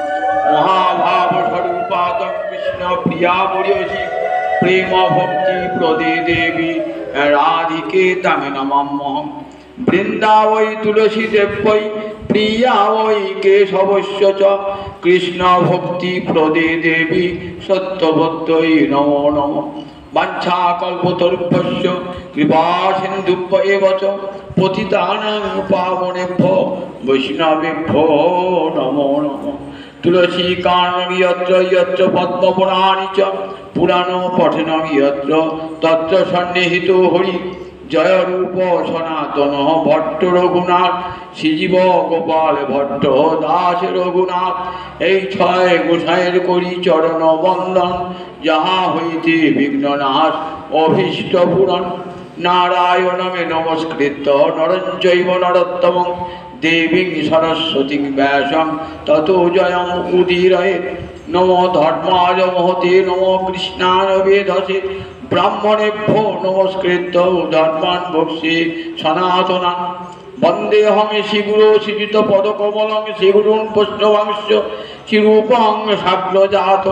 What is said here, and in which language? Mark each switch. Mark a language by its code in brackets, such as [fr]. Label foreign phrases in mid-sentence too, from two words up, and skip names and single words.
[sa] महाभावस्वरूपातं कृष्णप्रियामर्यसि प्रेम भक्ति प्रदे देवी राधिके तम नमः वृंदावै तुलसी देवै प्रिया वै केशवस्य च कृष्ण भक्ति प्रदे देवी सत्यवत्यै नमो नमः वाञ्छाकल्पतरुभ्यश्च कृपा सिन्धुभ्येव च पतितानां पावनेभ्यो वैष्णवेभ्यो नमो नमः तुलसी कानन यत्र यत्र पद्मपुराणि च पुराण पठनं यत्र तत्र सन्निहितो हरि जय रूप सनातन भट्ट रघुनाथ श्रीजीव गोपाल भट्ट दास रघुनाथ [bn] এই ছয় গোসাইয়ের করি চরণ বন্দন যাহা হইতে বিঘ্ননাশ অভীষ্ট পূরণ [sa] নারায়ণমে নমস্কৃত্য নরং চৈব নরোত্তমং देवीं सरस्वतीं व्यासं ततो जयं उदीरये नमो धर्माय महते नमो कृष्णाय वेधसे ब्राह्मणेभ्यो नमस्कृत्य धर्मान् भोक्ष्ये सनातनान् वन्देऽहं श्रीगुरो श्रीयुतपदकमलं श्रीगुरून् वैष्णवांश्च श्रीरूपं साग्रजातं